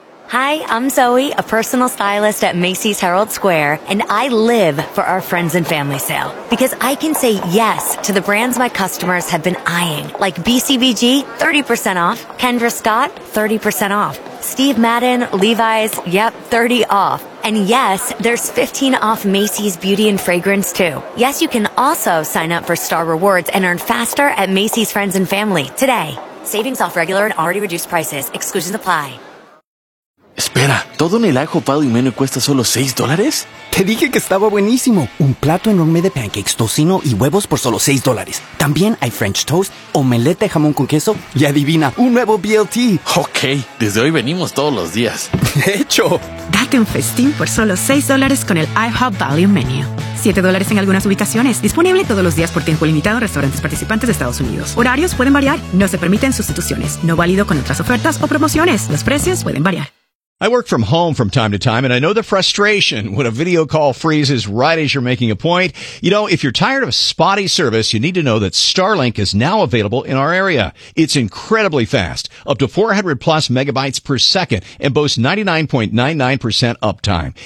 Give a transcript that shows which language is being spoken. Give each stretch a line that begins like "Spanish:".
English: Hi, I'm Zoe, a personal stylist at Macy's Herald Square, and I live for our friends and family sale because I can say yes to the brands my customers have been eyeing, like BCBG, 30% off, Kendra Scott, 30% off, Steve Madden, Levi's, yep, 30 off. And yes, there's 15 off Macy's Beauty and Fragrance too. Yes, you can also sign up for Star Rewards and earn faster at Macy's Friends and Family today. Savings off regular and already reduced prices. Exclusions apply.
Spanish: Espera, ¿todo en el ajo palo y meno cuesta solo $6? Te dije que estaba buenísimo. Un plato enorme de pancakes, tocino y huevos por solo $6. También hay French toast, omelette de jamón con queso y adivina, un nuevo BLT. Ok, desde hoy venimos todos los días. De hecho. Date un festín por solo $6 con el IHOP Value Menu. $7 en algunas ubicaciones. Disponible todos los días por tiempo limitado en restaurantes participantes de Estados Unidos. Horarios pueden variar. No se permiten sustituciones. No válido con otras ofertas o promociones. Los precios pueden variar.
English: I work from home from time to time, and I know the frustration when a video call freezes right as you're making a point. You know, if you're tired of spotty service, you need to know that Starlink is now available in our area. It's incredibly fast, up to 400 plus megabytes per second, and boasts 99.99% uptime.